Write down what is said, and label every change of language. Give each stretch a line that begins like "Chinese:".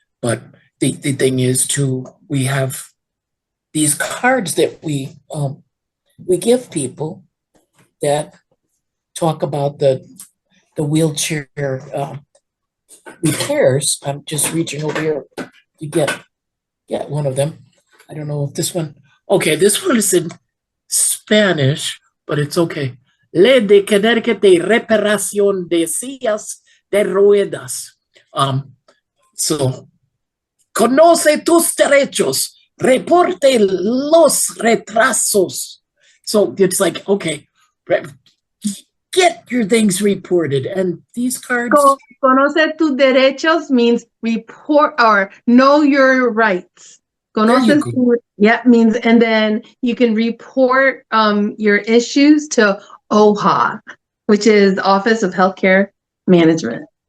English: But the thing is, too, we have these cards that we give people that talk about the wheelchair repairs. I'm just reaching over here to get one of them. I don't know if this one. Okay, this one is in Spanish, but it's okay.
Spanish: Ley de Connecticut de Reparación de Sillas de Ruedas. So, conoce tus derechos, reporte los retrasos.
English: So it's like, okay, get your things reported. And these cards.
Spanish: Conoce tus derechos
English: means report or know your rights. Conoces, means, and then you can report your issues to OHA, which is Office of Healthcare Management.